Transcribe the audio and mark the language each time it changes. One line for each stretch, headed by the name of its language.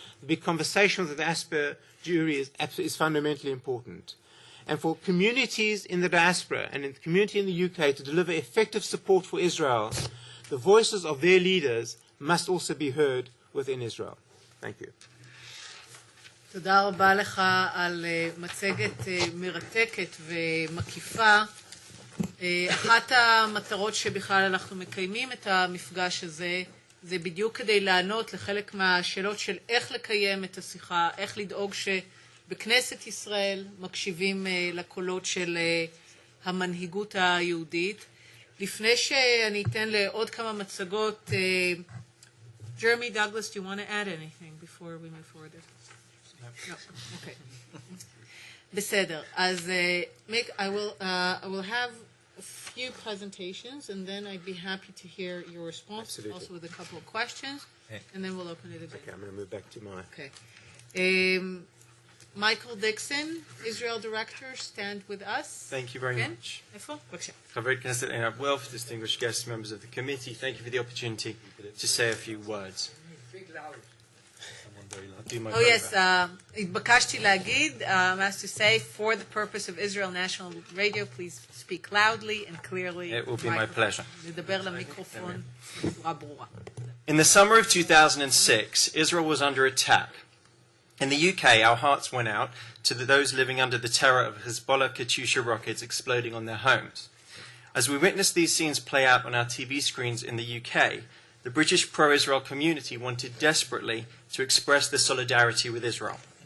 English: The big conversation with the diaspora Jewry is fundamentally important. And for communities in the diaspora and in the community in the UK to deliver effective support for Israel, the voices of their leaders must also be heard within Israel. Thank you.
Hebrew: תודה רבה לך על מצגת מרתקת ומקיפה. אחת המטרות שבכלל אנחנו מקיימים את המפגש הזה, זה בדיוק כדי לענות לחלק מהשאלות של איך לקיים את השיחה, איך לדאוג שבכנסת ישראל מקשיבים לקולות של המנהיגות היהודית. לפני שאני אתן לעוד כמה מצגות,
English: Jeremy, Douglas, do you want to add anything before we move forward? No. Okay.
Hebrew: בסדר.
English: אז Mick, I will have a few presentations and then I'd be happy to hear your response. Absolutely. Also with a couple of questions, and then we'll open it again. Okay, I'm going to move back to my... Okay. Michael Dixon, Israel Director, stand with us. Thank you very much.
Hebrew: איפה? בבקשה.
English: חברי כנסת עינת Wilf, distinguished guests, members of the committee, thank you for the opportunity to say a few words. Oh yes,
Hebrew: התבקשתי להגיד,
English: as to say, for the purpose of Israel National Radio, please speak loudly and clearly. It will be my pleasure.
Hebrew: לדבר למיקרופון בצורה ברורה.
English: In the summer of 2006, Israel was under attack. In the UK, our hearts went out to those living under the terror of Hezbollah Katyusha rockets exploding on their homes. As we witnessed these scenes play out on our TV screens in the UK, the British pro-Israel community wanted desperately to express their solidarity with Israel.